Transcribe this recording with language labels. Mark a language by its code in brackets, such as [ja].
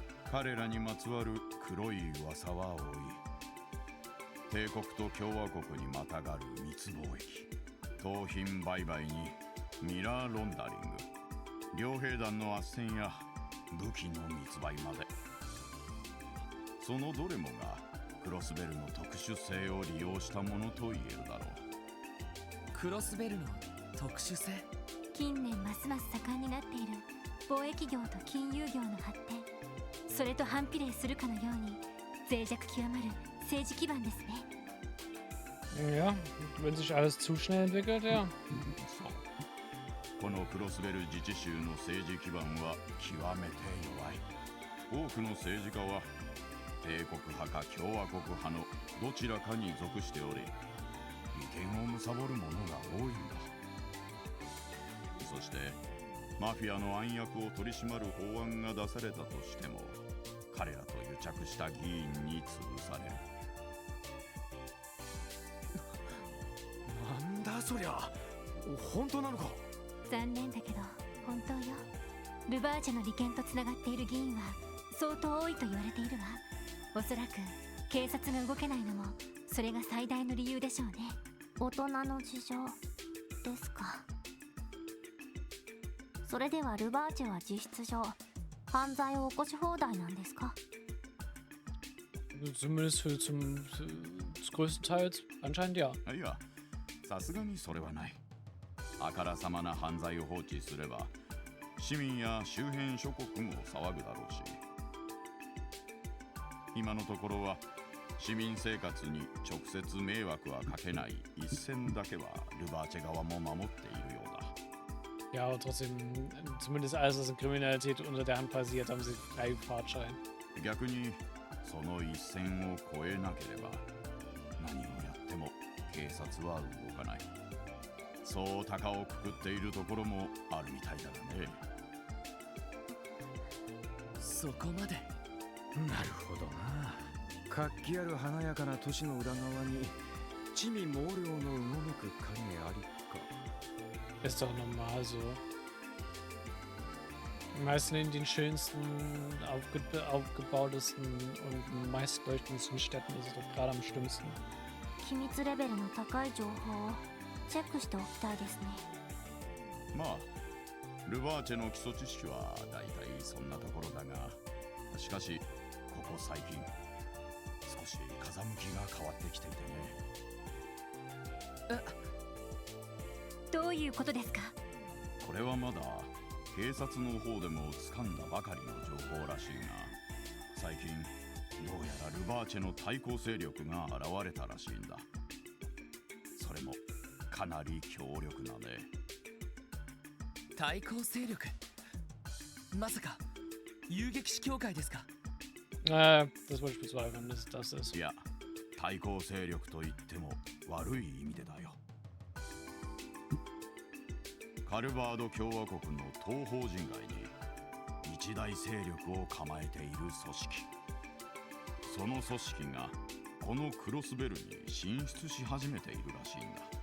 [ja] 彼らにまつわる黒い噂は多い。帝国と共和国にまたがる密貿易、盗品売買にミラーロンダリング、両兵団の斡旋や武器の密売まで、そのどれもがクロスベルの特殊性を利用したものと言えるだろう。クロスベルの特殊性。近年ますます盛んになっている貿易業と金融業の発展、それと反比例するかのように脆弱極まる政治基盤ですね。 [de] Ja, wenn sich alles zu schnell entwickelt, ja. [ja] そう。このクロスベル自治州の政治基盤は極めて弱い。多くの政治家は帝国派か共和国派のどちらかに属しており、利権を貪る者が多いんだ。そしてマフィアの暗躍を取り締まる法案が出されたとしても、彼らと癒着した議員に潰される。なんだそりゃ、本当なのか。残念だけど本当よ。ルバーチェの利権とつながっている議員は相当多いと言われているわ。おそらく警察が動けないのもそれが最大の理由でしょうね。大人の事情ですか。それではルバーチェは実質上犯罪を起こし放題なんですか。 [de] Zumindest des größten Teils anscheinend ja. [ja] いや、さすがにそれはない。あからさまな犯罪を放置すれば市民や周辺諸国も騒ぐだろうし、今のところは市民生活に直接迷惑はかけない一線だけはルバーチェ側も守っているようだ。 [de] Ja, aber trotzdem, zumindest alles, was in Kriminalität unter der Hand passiert, haben sie Freifahrtschein. [ja] 逆にその一線を越えなければ何をやっても警察は動かない。そう高をくくっているところもあるみたいだがね。そこまで。なるほどな。活気ある華やかな都市の裏側に地味猛量のうごめく影ありか。 [de] Ist doch normal so. Die meisten in den schönsten, aufgebautesten und meistleuchtendsten Städten ist es doch gerade am schlimmsten. [ja] 機密レベルの高い情報をチェックしておきたいですね。まあルバーチェの基礎知識はだいたいそんなところだが、しかしここ最近少し風向きが変わってきていてね。どういうことですか。これはまだ警察の方でも掴んだばかりの情報らしいが、最近どうやらルバーチェの対抗勢力が現れたらしいんだ。それもかなり強力なね。対抗勢力。まさか遊撃士協会ですか。 [de] Das wollte ich bezweifeln, dass es das ist. [ja] いや、対抗勢力と言っても悪い意味でだよ。カルバード共和国の東方人街に一大勢力を構えている組織。その組織がこのクロスベルに進出し始めているらしいんだ。